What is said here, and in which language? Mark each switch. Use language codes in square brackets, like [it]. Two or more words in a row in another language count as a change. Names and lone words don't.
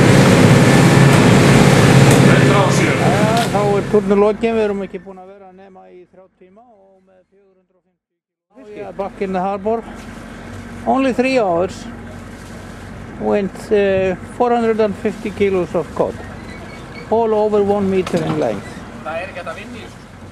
[is] Túrnum lokið, við erum ekki búin að vera nema í í 3 tíma og með 450 kíló. [en] Yeah, back in the harbor. Only 3 hours. Went 450 kilos of cod. All over 1 meter in length. [is] Það ekki hægt að vinna í þessu.